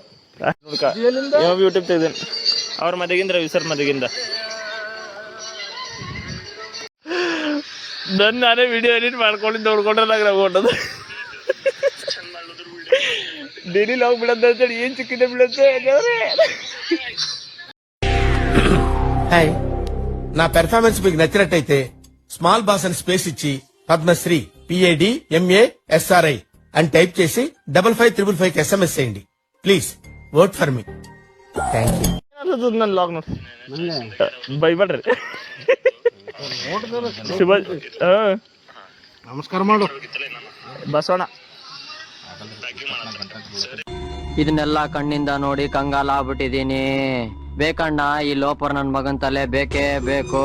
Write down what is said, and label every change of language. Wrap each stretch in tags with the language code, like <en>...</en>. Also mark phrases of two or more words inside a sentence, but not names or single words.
<kn>ಯೂಟ್ಯೂಬ್ ತೆಗ್ದೇನೆ ಅವ್ರ ಮದುವೆಗಿಂದ ರವಿ ಸರ್ ಮದುವೆಗಿಂದ. ನಾನೇ</kn> <en>video edit</en> <kn>ಮಾಡ್ಕೊಂಡು ನೋಡ್ಕೊಂಡ್ರೆ ನಂಗೆ ಹೊಂಟದು.</kn> <en>daily log</en> <kn>ಬಿಡೋದು ಅಂತೇಳಿ ಏನು ಚಿಕ್ಕಿದೆ ಬಿಡುತ್ತೆ.</kn> <te>హాయ్, నా పెర్ఫార్మెన్స్ మీకు నచ్చినట్టయితే స్మాల్ బాస్ అని స్పేస్ ఇచ్చి పద్మశ్రీ PADMASRI అని టైప్ చేసి 5555 SMS చేయండి.</te> <en>Please vote for me. Thank you.</en> <kn>ನನ್ನ ಲಾಗ್ ನೋಡಿ ಬೈಬೇಡ್ರಿ ಶಿವ ನಮಸ್ಕಾರ ಮಾಡು. ಬಸವಣ್ಣ ಇದನ್ನೆಲ್ಲ ಕಣ್ಣಿಂದ ನೋಡಿ ಕಂಗಾಲ ಆಗ್ಬಿಟ್ಟಿದೀನಿ. ಬೇಕಣ್ಣ ಈ ಲೋಪರ್ ನನ್ ಮಗನ್ ತಲೆ ಬೇಕೇ ಬೇಕು.</kn>